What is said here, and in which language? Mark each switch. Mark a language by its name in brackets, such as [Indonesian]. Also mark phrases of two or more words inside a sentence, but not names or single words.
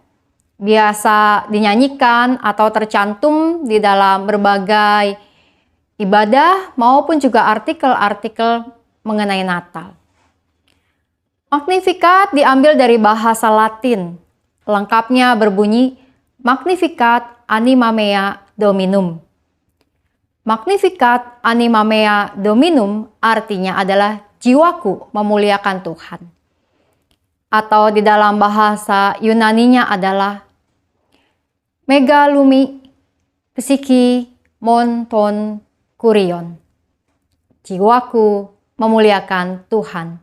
[Indonesian] Biasa dinyanyikan atau tercantum di dalam berbagai ibadah maupun juga artikel-artikel mengenai Natal. Magnificat diambil dari bahasa Latin. Lengkapnya berbunyi [Latin] Magnificat anima mea Dominum. Magnificat anima mea Dominum [Indonesian] artinya adalah jiwaku memuliakan Tuhan. Atau di dalam bahasa Yunaninya adalah [Greek] Μεγαλύνει ψυχή μου τον Κύριον. [Indonesian] Jiwaku memuliakan Tuhan.